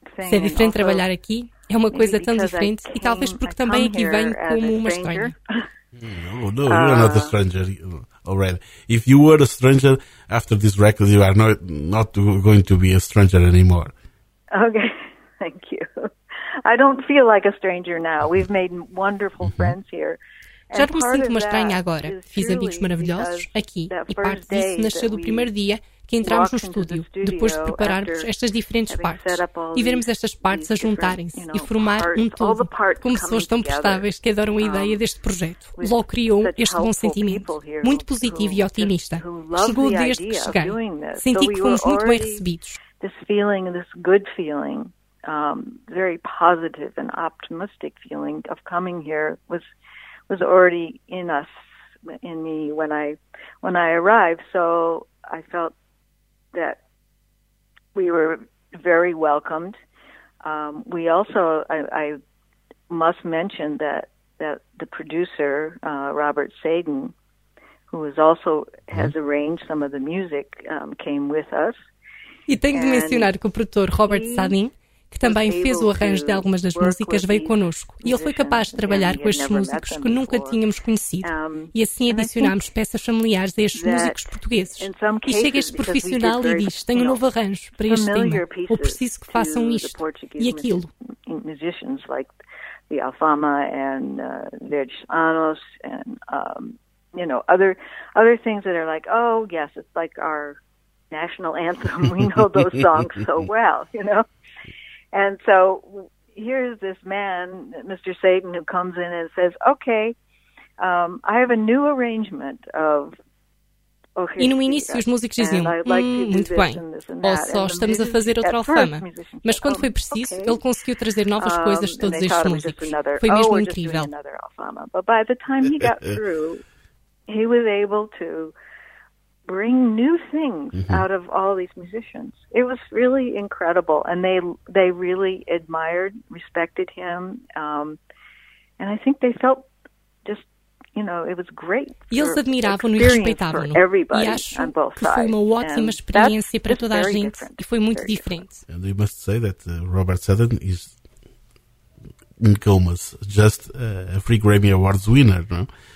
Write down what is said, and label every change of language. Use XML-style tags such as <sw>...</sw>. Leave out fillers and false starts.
<pt>Ser diferente trabalhar aqui é uma coisa tão diferente, e talvez porque também aqui venho como uma estranha.</pt> <en>No, you're not a stranger already. If you were a stranger after this record, you are not going to be a stranger anymore. Okay, thank you. I don't feel like a stranger now. We've made wonderful friends here.</en> <pt>Já não me sinto uma estranha agora. Fiz amigos maravilhosos aqui, e parte disso nasceu do primeiro dia que entramos no estúdio, depois de prepararmos estas diferentes partes e vermos estas partes a juntarem-se e formar um todo com pessoas tão prestáveis que adoram a ideia deste projeto. Logo criou este bom sentimento, muito positivo e otimista. Chegou desde que cheguei. Senti que fomos muito bem recebidos.</pt> <en>Very positive and optimistic feeling of coming here was already in us, in me, when I arrived. So I felt that we were very welcomed. We also, I must mention that the producer, Robert Sadin, who is also has arranged some of the music, came with us.</en> <pt>E tenho de mencionar que o produtor Robert Sadin, que também fez o arranjo de algumas das músicas, veio connosco. E ele foi capaz de trabalhar com estes músicos que nunca tínhamos conhecido. E assim adicionámos peças familiares a estes músicos portugueses. E chega este profissional e diz, tenho um novo arranjo para este tema, ou preciso que façam isto e aquilo.</pt> <en>Musicians like the Alfama and Virg Anos and, you know, other things that are like, oh, yes, it's like our national anthem. We know those songs so well, you know. And so here's this man, Mr. Sadin, who comes in and says, okay, I have a new arrangement of...</en> <pt>E no início os músicos diziam, muito bem, ou só estamos a fazer outra Alfama. Mas quando foi preciso, ele conseguiu trazer novas coisas de todos estes músicos. Foi mesmo incrível.</pt> <en>But by the time he got through, he was able to bring new things out of all these musicians. It was really incredible, and they really admired, respected him, and I think they felt just, you know, it was great.</en> <pt>E eles admiravam-no e respeitavam-no. E acho que foi uma ótima experiência para toda a gente, e foi muito diferente.</pt> <en>And you must say that Robert Sutton is in comas, just a free Grammy Awards winner, no?</en>